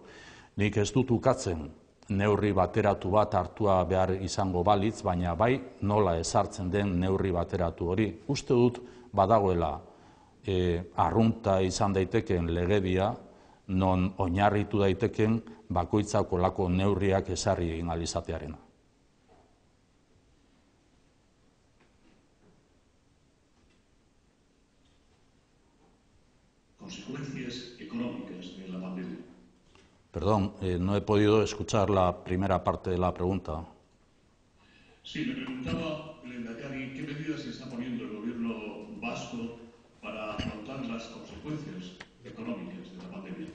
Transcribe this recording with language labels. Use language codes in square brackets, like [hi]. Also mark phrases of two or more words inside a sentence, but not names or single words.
[eu] Nik ez dut ukatzen neurri bateratu bat hartua behar izango balitz, baina bai nola ezartzen den neurri bateratu hori. Uste dut badagoela arrunta izan daiteken legedia, non oinarritu daiteken bakoitzak olako neurriak ezarri egin ahal izatearena. [es] Consecuencias económicas de la pandemia. Perdón, no he podido escuchar la primera parte de la pregunta. Sí, me preguntaba, lehendakari, ¿qué medidas se está poniendo el gobierno vasco para afrontar las consecuencias económicas de la pandemia?